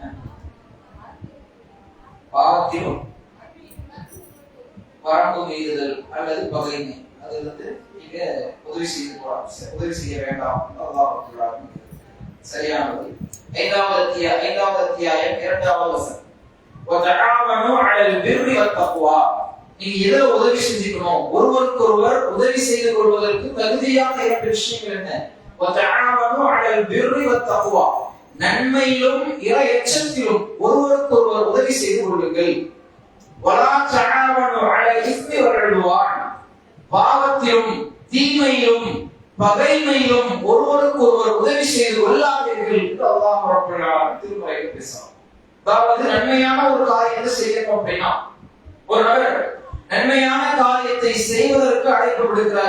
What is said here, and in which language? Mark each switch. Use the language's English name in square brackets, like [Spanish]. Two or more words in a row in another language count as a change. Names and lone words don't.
[Tamil] பாவத்திலும் வரம்பு மீறுதல் அல்லது பகைமை, அது நீங்க உதவி செய்து உதவி செய்ய வேண்டாம். சரியானது. ஐந்தாவது அத்தியாயம் 2வது வசனம். [Arabic] وتعاونوا على البر والتقوى. [Tamil] நீங்க எதை உதவி செஞ்சுக்கணும்? ஒருவருக்கு ஒருவர் உதவி செய்து கொள்வதற்கு தகுதியான இரண்டு விஷயங்கள் என்ன? [Arabic] وتعاونوا على البر والتقوى. [Tamil] நன்மையிலும் இறை எச்சத்திலும் ஒருவருக்கு ஒருவர் உதவி செய்து கொள்ளுங்கள். [Arabic] ولا تعاونوا على الاثم والعدوان. [Tamil] பாவத்திலும் தீமையிலும் பகைமையிலும் ஒருவருக்கு ஒருவர் உதவி செய்து கொள்ளாதீர்கள் என்று அல்லாஹ் [Arabic] رب العالمين [Tamil] திருமறையில் பேசுகிறார். அதாவது நன்மையான ஒரு காரியத்தை செய்யணும் அப்படின்னா, ஒரு நபர் நன்மையான காரியத்தை செய்வதற்கு அழைப்பு விடுக்கிறார்.